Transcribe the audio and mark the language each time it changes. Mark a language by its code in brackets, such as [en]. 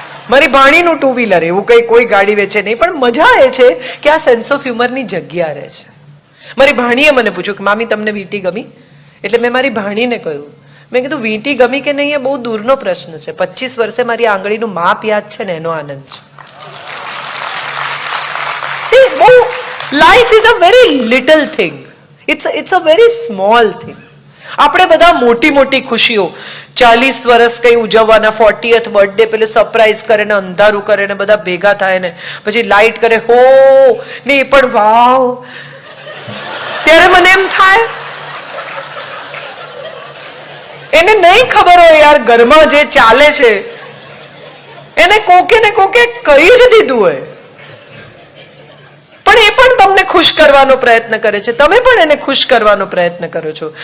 [gu] મારી ભાણીનું 2 વ્હીલર, એવું કોઈ ગાડી વેચે નહીં, પણ મજા એ છે કે આ સેન્સ ઓફ હ્યુમરની જગ્યા રહે છે. મારી ભાણીએ મને પૂછ્યું કે મામી તમને વીંટી ગમી? એટલે મેં મારી ભાણીને કહ્યું, મેં કીધું વીંટી ગમી કે નહીં એ બહુ દૂરનો પ્રશ્ન છે, 25 વર્ષે મારી આંગળીનું માપ યાદ છે ને એનો આનંદ છે. [en] See, life is a very little thing. It's a very small thing. [gu] આપણે બધા મોટી મોટી ખુશીઓ 40 વર્ષ કઈ ઉજવવાના, 40th બર્થડે પેલે સરપ્રાઈઝ કરે ને અંધારું કરે ને બધા ભેગા થાય ને પછી લાઈટ કરે હો ને એ પણ વાવ, ત્યારે મને એમ થાય એને નહીં ખબર હોય યાર ઘરમાં જે ચાલે છે એને કોકે ને કોકે કહી જ દીધું હોય, પણ એ પણ તમને ખુશ કરવાનો પ્રયત્ન કરે છે, તમે પણ એને ખુશ કરવાનો પ્રયત્ન કરો છો.